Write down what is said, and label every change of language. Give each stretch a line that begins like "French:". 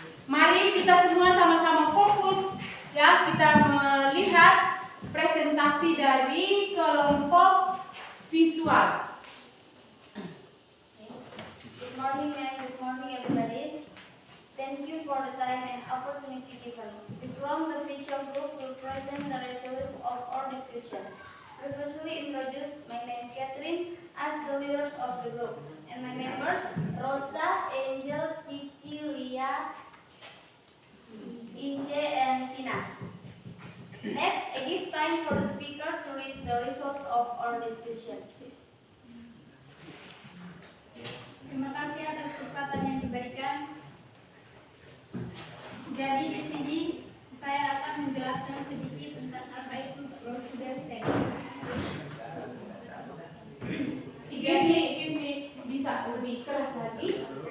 Indonesian: Mari kita semua sama-sama fokus ya, kita melihat presentasi dari kelompok visual.
English: good morning and good morning everybody. Thank you for the time and opportunity given. From the visual group will present the results of our discussion. We firstly introduce my name Catherine as the leaders of the group and my members Rosa, Angel, Cici, Lia, Ince, and Tina. Next, I give time for the speaker to read the results of our discussion.
Indonesian: Terima kasih atas kesempatan yang diberikan. Jadi di sini saya akan menjelaskan sedikit tentang apa itu prosedur teks. Ini bisa lebih keras lagi.